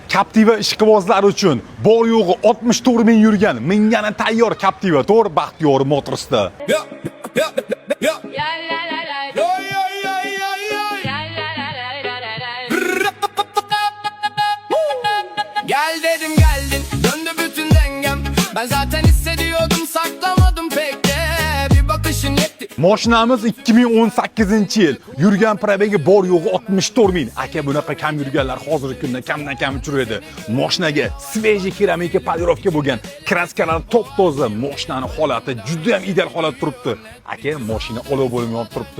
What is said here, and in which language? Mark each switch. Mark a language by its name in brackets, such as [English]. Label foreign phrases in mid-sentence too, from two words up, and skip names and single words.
[Uzbek] Captiva ishqibozlari uchun bor yo'g'i 64 ming yurgan mingani tayyor Captiva to'r Baxtiyor Motorsda. [Turkish] Gel dedim geldin, döndü bütün dengem. Ben zaten hissediyordum, saklamadım pek de. Bir bakışın yetti. [Uzbek] Mashinamiz 2018-yil. Yurgan probegi bor yo'g'i 64 ming. Aka bunaqa kam yurganlar hozirgi kunda kamdan kam uchiradi. Mashinaga sveji keramika polirovka bo'lgan, kraskalar top-toza. Mashinani holati juda ham ideal holatda turibdi. Aka mashina olov bo'lib yonib turibdi.